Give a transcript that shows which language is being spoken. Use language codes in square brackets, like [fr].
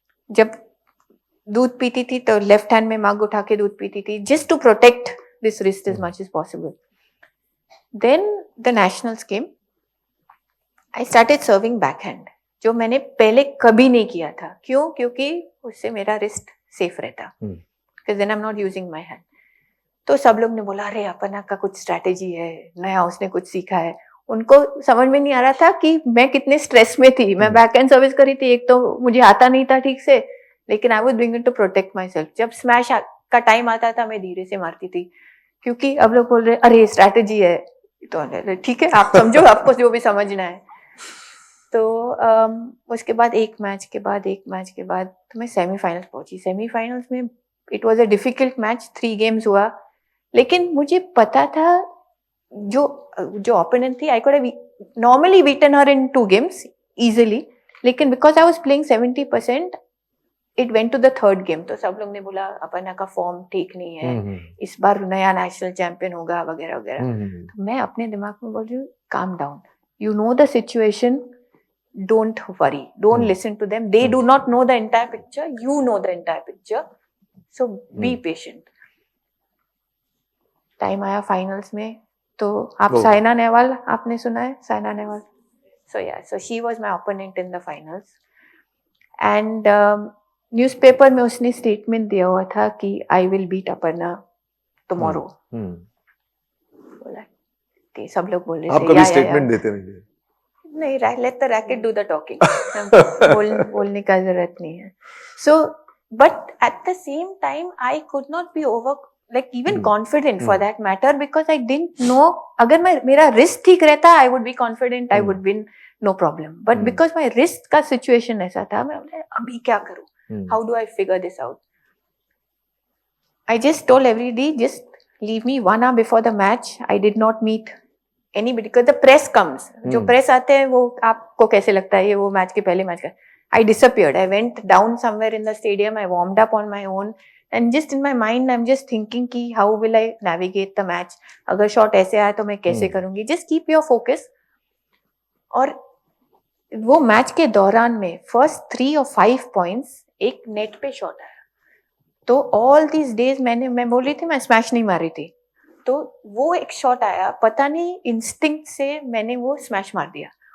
[hi] जब दूध पीती थी तो लेफ्ट हैंड में मग उठा के दूध पीती थी [en] Just to protect this wrist as much as possible. Then the nationals came. I started serving backhand [hi] जो मैंने पहले कभी नहीं किया था. क्यों? क्योंकि उससे मेरा रिस्ट सेफ रहता. [en] Because then I'm not using my hand. [hi] तो सब लोग ने बोला अरे अपना का कुछ स्ट्रैटेजी है, नया उसने कुछ सीखा है. उनको समझ में नहीं आ रहा था कि मैं कितने स्ट्रेस में थी. मैं बैक एंड सर्विस करी थी, एक तो मुझे आता नहीं था ठीक से, लेकिन [en] I was doing it to protect myself. [hi] जब स्मैश का टाइम आता था मैं धीरे से मारती थी क्योंकि अब लोग बोल रहे अरे स्ट्रैटेजी है. तो ठीक है आप समझो, आपको जो भी समझना है. तो उसके बाद एक मैच के बाद तो मैं सेमीफाइनल्स पहुंची. सेमीफाइनल्स में [en] It was a difficult match. [hi] 3 games हुआ, लेकिन मुझे पता था जो ओपोनेंट थी [en] I could have normally beaten her in 2 games easily, लेकिन because I was playing 70% it went to the 3rd game. [hi] तो सब लोग ने बोला अपना का फॉर्म ठीक नहीं है, इस बार नया नेशनल चैंपियन होगा वगैरह वगैरह. तो मैं अपने दिमाग में बोल रही हूँ [en] Calm down, you know the situation, don't worry, don't listen to them, they do not know the entire picture, you know the entire picture, so be patient. [hi] Time आया फाइनल्स में. तो आप साइना नेहवाल आपने सुना है? Saina Nehwal. [en] so she was my opponent in the finals and [hi] newspaper में उसने statement दिया हुआ था [en] कि I will beat Aparna tomorrow. [hi] बोला सब लोग बोल रहे थे. आप कभी स्टेटमेंट देते नहीं? नहीं, [en] let the racket do the talking. [hi] बोलने का जरूरत नहीं है. [en] So, but at the same time, I could not be even confident for that matter because I didn't know. [hi] अगर मेरा रिस्ट ठीक रहता, [en] I would be confident, I would win, no problem. But because my wrist [hi] का situation ऐसा था, मैं बोले अभी क्या करूँ? [en] How do I figure this out? I just told everybody, just leave me 1 hour before the match. I did not meet anybody because the press comes. [hi] जो press आते हैं वो आपको कैसे लगता है ये वो मैच के पहले मैच का. [en] I disappeared. I went down somewhere in the stadium. I warmed up on my own and just in my mind I'm just thinking [hi] कि [en] how will I navigate the match. [hi] अगर shot ऐसे आया तो मैं कैसे करूँगी. [en] Just keep your focus. [hi] और वो मैच के दौरान में फर्स्ट 3 or 5 पॉइंट्स एक नेट पे शॉट आया. तो ऑल दीज डेज मैं बोल रही थी मैं स्मैश नहीं मार रही थी. तो वो एक शॉट आया, पता नहीं इंस्टिंक्ट से मैंने वो स्मैश मार दिया.